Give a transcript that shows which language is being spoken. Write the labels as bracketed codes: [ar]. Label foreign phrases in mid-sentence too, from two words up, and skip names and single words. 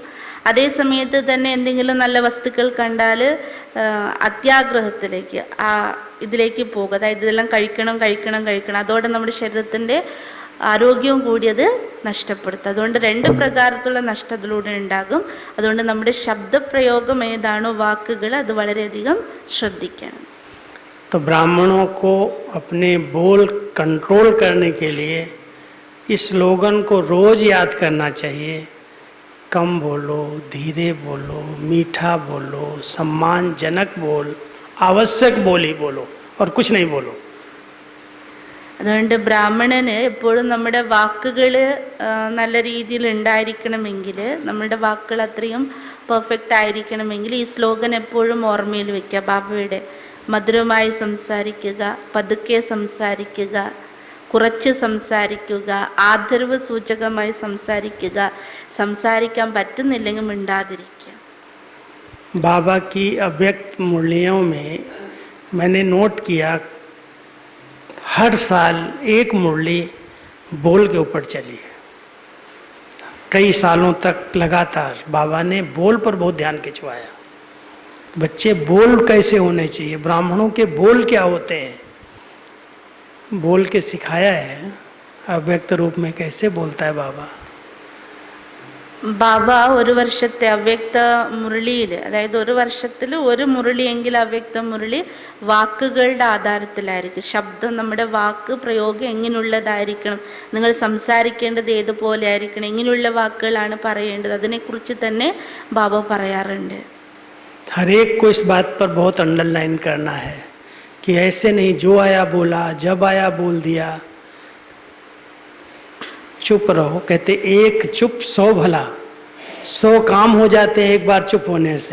[ml] അതേ സമയത്ത് തന്നെ എന്തെങ്കിലും നല്ല വസ്തുക്കൾ കണ്ടാൽ അത്യാഗ്രഹത്തിലേക്ക് ഇതിലേക്ക് പോകുക, അതായത് ഇതെല്ലാം കഴിക്കണം കഴിക്കണം കഴിക്കണം, അതോടെ നമ്മുടെ ശരീരത്തിൻ്റെ ആരോഗ്യവും കൂടി അത് നഷ്ടപ്പെടുത്തും. അതുകൊണ്ട് രണ്ട് പ്രകാരത്തിലുള്ള നഷ്ടം അതിലൂടെ ഉണ്ടാകും. അതുകൊണ്ട് നമ്മുടെ ശബ്ദപ്രയോഗം ഏതാണോ, വാക്കുകൾ, അത് വളരെയധികം ശ്രദ്ധിക്കണം. [hi] तो ब्राह्मणों को अपने बोल कंट्रोल करने के लिए इस स्लोगन को रोज याद करना चाहिए। कम बोलो, धीरे बोलो, मीठा बोलो, सम्मानजनक बोल, आवश्यक बोली बोलो और कुछ नहीं बोलो। [ml] അതുകൊണ്ട് ബ്രാഹ്മണന് എപ്പോഴും നമ്മുടെ വാക്കുകൾ നല്ല രീതിയിൽ ഉണ്ടായിരിക്കണമെങ്കിൽ, നമ്മുടെ വാക്കുകൾ അത്രയും പെർഫെക്റ്റ് ആയിരിക്കണമെങ്കിൽ ഈ സ്ലോഗൻ എപ്പോഴും ഓർമ്മയിൽ വയ്ക്കുക. ബാബയുടെ മധുരമായി സംസാരിക്കുക, പതുക്കെ സംസാരിക്കുക, കുറച്ച് സംസാരിക്കുക, ആദരവ് സൂചകമായി സംസാരിക്കുക, സംസാരിക്കാൻ പറ്റുന്നില്ലെങ്കിൽ മിണ്ടാതിരിക്കുക. [hi] बाबा की अव्यक्त मुरलियों में मैंने नोट किया, हर साल एक मुरली बोल के ऊपर चली है। कई सालों तक लगातार बाबा ने बोल पर बहुत ध्यान खिंचवाया। बच्चे बोल कैसे होने चाहिए, ब्राह्मणों के बोल क्या होते हैं, बोल के सिखाया है। अव्यक्त रूप में कैसे बोलता है बाबा। [ml] ബാബ ഒരു വർഷത്തെ അവ്യക്ത മുരളിയിൽ, അതായത് ഒരു വർഷത്തിൽ ഒരു മുരളിയെങ്കിൽ അവ്യക്ത മുരളി വാക്കുകളുടെ ആധാരത്തിലായിരിക്കും. ശബ്ദം, നമ്മുടെ വാക്ക് പ്രയോഗം എങ്ങനെയുള്ളതായിരിക്കണം, നിങ്ങൾ സംസാരിക്കേണ്ടത് ഏതുപോലെ ആയിരിക്കണം, എങ്ങനെയുള്ള വാക്കുകളാണ് പറയേണ്ടത്, അതിനെക്കുറിച്ച് തന്നെ ബാബ പറയാറുണ്ട്. [hi] हर एक को इस बात पर बहुत अंडरलाइन करना है कि ऐसे नहीं जो आया बोला, जब आया बोल दिया, चुप रहो। कहते एक चुप 100 भला, 100 काम हो जाते हैं एक बार चुप होने से।